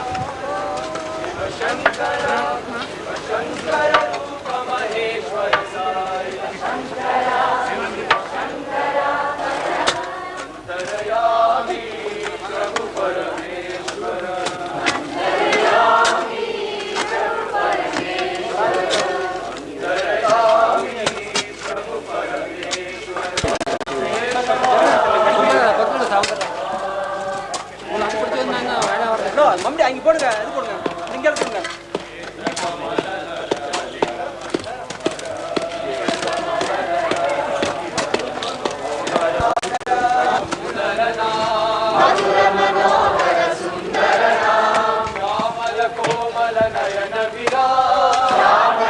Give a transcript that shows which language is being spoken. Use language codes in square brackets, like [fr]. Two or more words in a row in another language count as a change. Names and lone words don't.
[te] శంకర శంకర రూప మహేశ్వర సాయి అంతర్యామి ప్రభు పరమేశ్వర అంతర్యామి ప్రభు పరమేశ్వర [ta] மம்பி அங்கே போடுங்க இது போடுங்க இங்கே போடுங்க [te] శ్యామల కోమల నయన విరామ శ్యామల